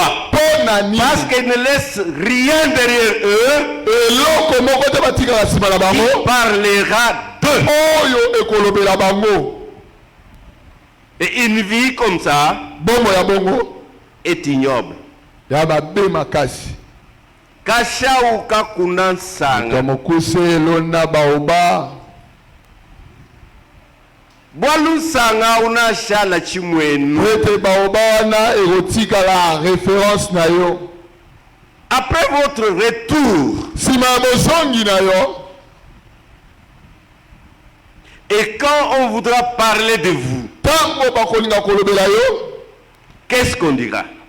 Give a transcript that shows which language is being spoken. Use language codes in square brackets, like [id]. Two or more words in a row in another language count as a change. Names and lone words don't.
[fr] Parce qu'ils ne laissent rien derrière eux qui parlera d'eux. Et une vie comme ça est ignoble. [bem] Kasha uka kunansanga Boalusanga una shala chimwenu. [fr] Après votre retour, et quand on voudra parler de vous, qu'est-ce qu'on dira?